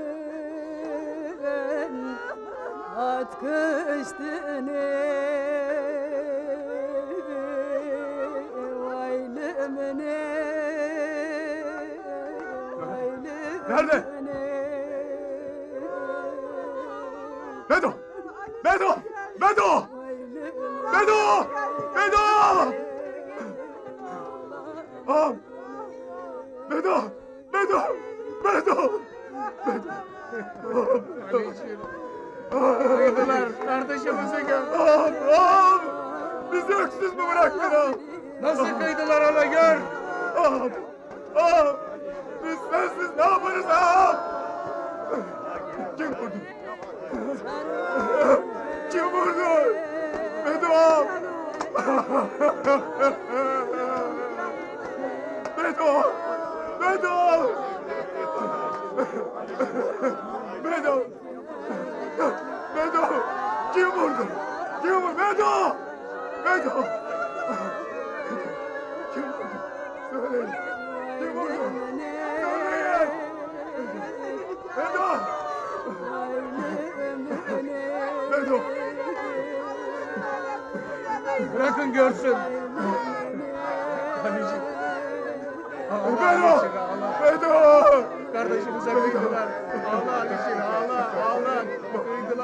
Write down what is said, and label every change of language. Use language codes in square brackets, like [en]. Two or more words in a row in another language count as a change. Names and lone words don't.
[tr] At kıştığını Nerede? Bedo! Bedo! Bedo! Bedo! Bedo! Ağam! Bedo! Bedo! Bedo! Kıydılar, kardeşimizi gör. Ağam! Ağam! Bizi öksüz mü bıraktın ağam? Nasıl kıydılar ona gör. Ağam! Ağam! Biz sensiz ne yaparız ağam? Kim vurdu? Kim vurdu? Bedo ağam! Bedo! Bedo! Bedo! Bedo! Kim vurdu? Kim vurdu? Bedo! Bedo! Kim vurdu? Söyleyin. Kim vurdu? Söyleyin. Bedo! Bedo! Bırakın görsün. Bedo! Bedo! Kardeşimize kıydılar. Ağla Alişir, ağla, ağla. Kıydılar.